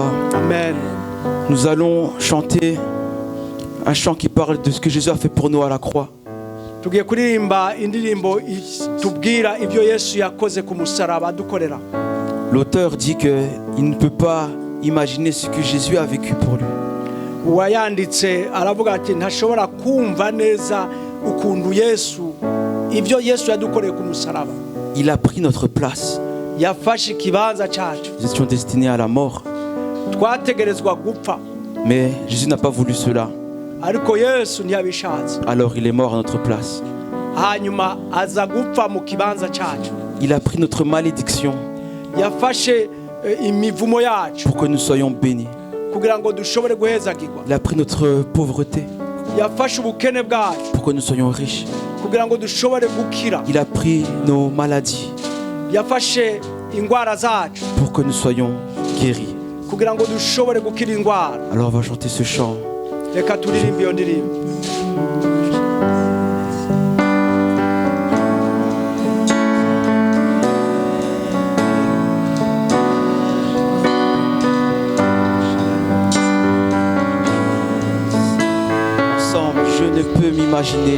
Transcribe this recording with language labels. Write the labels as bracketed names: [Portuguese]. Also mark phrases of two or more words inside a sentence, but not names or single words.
[French] Amen. Nous allons chanter un chant qui parle de ce que Jésus a fait pour nous à la croix. [Rundi] Tugiye kuririmba indirimbo tubwira ibyo Yesu yakoze ku musaraba dukorera. [French] L'auteur dit qu'il ne peut pas imaginer ce que Jésus a vécu pour lui. [Rundi] Uwayanditse aravuga ati ntashobora kumva neza ukuntu Yesu ibyo Yesu yadukoreye ku musaraba. [French] Il a pris notre place. [Rundi] Yafashe ikibanza cyacu. [French] Nous étions destinés à la mort. [Rundi] Twategerezwa gupfa. [French] Mais Jésus n'a pas voulu cela. [Rundi] Ariko Yesu ntiyabishatse. [French] Alors il est mort à notre place. [Rundi] Hanyuma aza gupfa mu kibanza cyacu. [French] Il a pris notre malédiction [Rundi] Yafashe imivumo yacu [French] pour que nous soyons bénis. [Rundi] kugira ngo dushobore guhezagirwa. [French] Il a pris notre pauvreté [Rundi] Yafashe ubukene bwacu [French] pour que nous soyons riches. [Rundi] kugira ngo dushobore gukira. [French] Il a pris nos maladies [Rundi] Yafashe ingwara zacu [French] pour que nous soyons guéris. [Rundi] kugira ngo dushobore gukira ingwara. [French] Alors on va chanter ce chant. [Rundi] Reka turirimbe iyo ndirimbo. [French] Ensemble, je ne peux m'imaginer.